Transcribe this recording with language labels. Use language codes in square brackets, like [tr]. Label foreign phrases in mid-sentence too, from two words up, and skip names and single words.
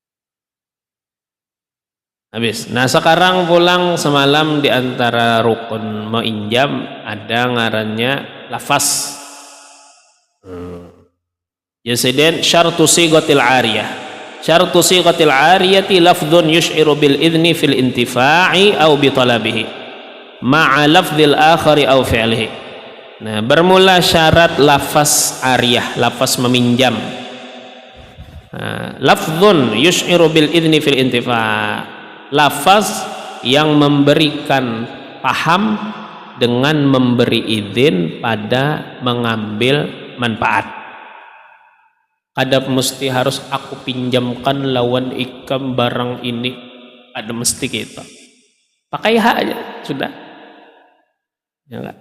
[bjn] Nah, sekarang pulang semalam di antara rukun menginjam ada ngarannya lafaz. Yasiden [ar] شرط صيغة العارية. شرط صيغة العارية لفظ يشعر بالإذن في الانتفاع أو بطلبه مع لفظ الآخر أو فعله. [bjn] Nah, bermula syarat lafaz ariyah, lafaz meminjam. [ar] لفظ يشعر بالإذن في الانتفاع', [bjn] lafaz yang memberikan paham dengan memberi izin pada mengambil manfaat. Kada mesti harus aku pinjamkan lawan ikam barang ini, ada mesti kita pakai hak aja sudah ya enggak.